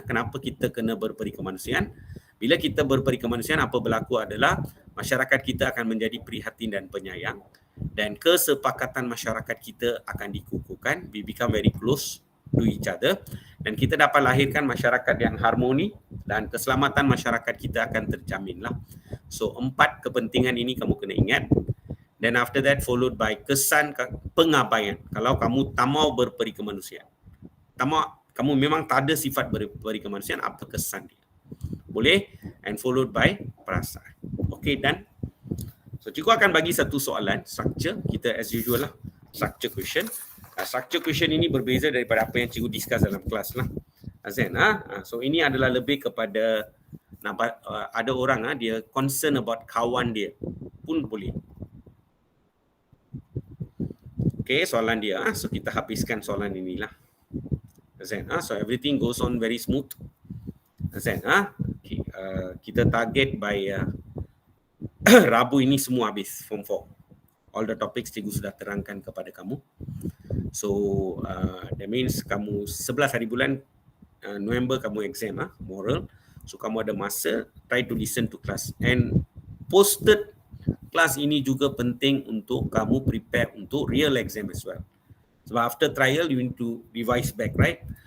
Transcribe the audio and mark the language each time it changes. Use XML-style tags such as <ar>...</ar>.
<ms>Kenapa kita kena berperi kemanusiaan? Bila kita berperi kemanusiaan, apa berlaku adalah masyarakat kita akan menjadi prihatin dan penyayang, dan kesepakatan masyarakat kita akan dikukuhkan,</ms> <en>we become very close to each other,</en> <ms>dan kita dapat lahirkan masyarakat yang harmoni, dan keselamatan masyarakat kita akan terjamin lah. So 4 kepentingan ini kamu kena ingat.</ms> <en>Then after that followed by</en> <ms>kesan pengabaian. Kalau kamu tak mau berperi kemanusiaan, kamu memang tak ada sifat berperi kemanusiaan, apa kesan dia? Boleh?</ms> <en>And followed by perasaan. Okay, done? So</en> <ms>cikgu akan bagi satu soalan,</ms> <en>structure.</en> <ms>Kita as usual lah, structure question. Structure question ini berbeza daripada apa yang cikgu discuss dalam kelas lah. Azan, so ini adalah lebih kepada ada orang dia concern about kawan dia pun boleh. Okay, soalan dia. So kita habiskan soalan inilah.</ms> <en>Azan, so everything goes on very smooth.</en> <ms>Azan, okay, kita target by Rabu ini semua habis form 4.</ms> <en>All the topics</en> <ms>cikgu sudah terangkan kepada kamu.</ms> <en>So that means</en> <ms>kamu 11 hari bulan November kamu exam moral. So kamu ada masa,</ms> <en>try to listen to class. And posted kelas ini juga penting untuk kamu prepare untuk real exam as well. Sebab after trial you need to revise back, right?</en>